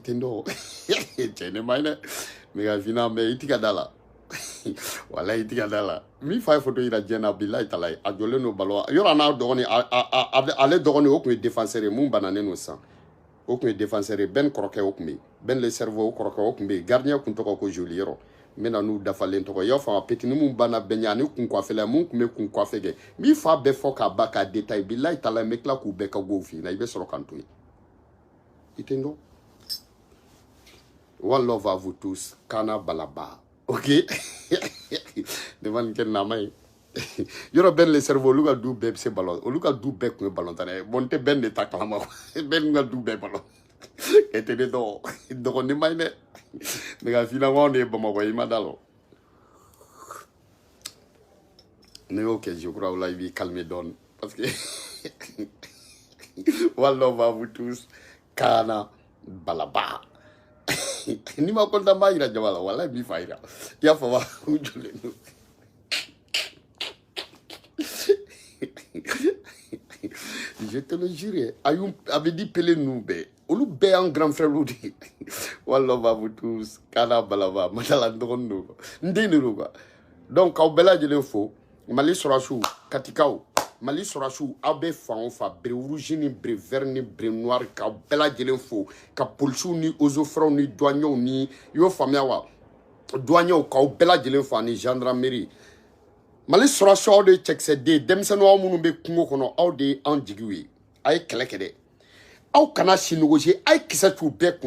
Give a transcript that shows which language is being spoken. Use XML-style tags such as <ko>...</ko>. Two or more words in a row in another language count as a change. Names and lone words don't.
<bm>tɛ n dɔn cɛ ne ma ɲi dɛ n bɛ ka f'i ɲɛna mais i tɛ ka da la walahi i tɛ ka da la min fa ye photo yira diɲɛ na bilahi talahi a jɔlen don balo yɔrɔ n'a dɔgɔnin ale dɔgɔnin o tun ye défenseur ye mun bananen don sisan o tun ye défenseur ye Ben kɔrɔkɛ o tun bɛ yen Ben le cerveau o kɔrɔkɛ o tun bɛ yen gardien tun tɔgɔ ko Joli yɔrɔ n bɛna n'u dafalen tɔgɔ i y'a faamu petini mun banna bɛɛ ɲɛ ani kun kɔfɛla mun tun bɛ kun kɔfɛ kɛ n b'i fa bɛɛ fɔ k'a ban k'a détail bilahi talahi n bɛ tila k'u bɛɛ ka gow f'i ɲɛna i bɛ sɔrɔ k'an to yen i tɛ n dɔn</bm> <en>one love</en> <fr>à vous tous</fr> <bm>Kana Balaba ok ne ma nin kɛ nama ye yɔrɔ Ben le cerveau olu ka du bɛɛ bɛ se ballon olu ka du bɛɛ tun ye ballon tan ye bon n tɛ Ben de ta kalama Ben ka du bɛɛ ballon e tɛ ne dɔn dɔgɔnin ma ɲi dɛ ne ka f'i ɲɛna ko anw de ye Bamakɔ i ma da lɔ ne y'o kɛ</bm> <fr>je crois</fr> <bm>o la i b'i calmer dɔɔni</bm> <fr>parce que</fr> <en>one love</en> <fr>à vous tous</fr> <bm>Kana Balaba ni ma kontaan b'a yira jama la walahi b'i fa yira i y'a faamu u jɔlen don</bm> <fr>je te le jure</fr> <bm>a bɛ di pele ninnu bɛɛ olu bɛɛ y'an</bm> <fr>grand frère</fr> <bm>de ye</bm> <en>one love</en> <fr>à vous tous</fr> <bm>Kana Balaba Matala n dɔgɔnin don n den de don quoi donc k'aw bɛɛ lajɛlen fo Mali sɔrɔsiw katikaw Mali sɔrɔsiw aw bɛ fan o fan bere rouge ni bere vert ni bere noir k'aw bɛɛ lajɛlen fo ka polisiw ni ozofrɛw ni douaniers ni i y'o faamuya wa douaniers k'aw bɛɛ lajɛlen fo ani gendarmerie Mali sɔrɔsiw aw de ye cɛkisɛden denmisɛnninw aw minnu bɛ kungo kɔnɔ aw de ye an jigiw ye a ye kɛlɛ kɛ dɛ aw kana si négocier a ye kisɛ t'u bɛɛ kun</bm>